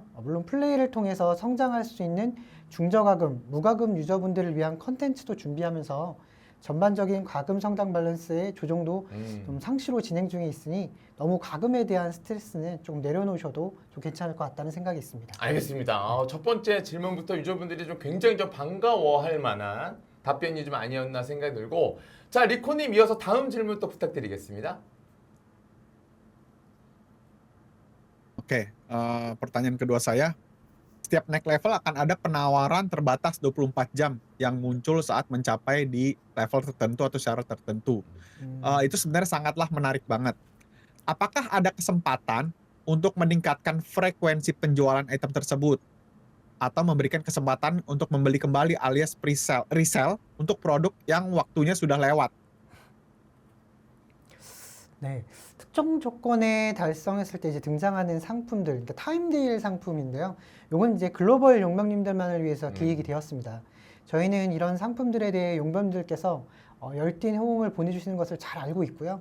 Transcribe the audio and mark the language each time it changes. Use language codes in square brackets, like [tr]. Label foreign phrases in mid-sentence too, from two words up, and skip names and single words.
[ko] 물론 플레이를 통해서 성장할 수 있는 중저가금, 무과금 유저분들을 위한 컨텐츠도 준비하면서 전반적인 과금 성장 밸런스의 조정도 좀 상시로 진행 중에 있으니 너무 과금에 대한 스트레스는 좀 내려놓으셔도 좀 괜찮을 것 같다는 생각이 있습니다. 알겠습니다. 첫 번째 질문부터 유저분들이 좀 굉장히 좀 반가워할 만한 답변이 좀 아니었나 생각이 들고, 자, 리코님 이어서 다음 질문 또 부탁드리겠습니다. [id] Oke, pertanyaan kedua saya, setiap naik level akan ada penawaran terbatas 24 jam yang muncul saat mencapai di level tertentu atau syarat tertentu. Itu sebenarnya sangatlah menarik banget. Apakah ada kesempatan untuk meningkatkan frekuensi penjualan item tersebut? Atau memberikan kesempatan untuk membeli kembali alias resell untuk produk yang waktunya sudah lewat? [ko] 네, 특정 조건에 달성했을 때 이제 등장하는 상품들, 그러니까 타임데일 상품인데요. 요건 이제 글로벌 용병님들만을 위해서 기획이 되었습니다. 저희는 이런 상품들에 대해 용병들께서 열띤 호응을 보내주시는 것을 잘 알고 있고요.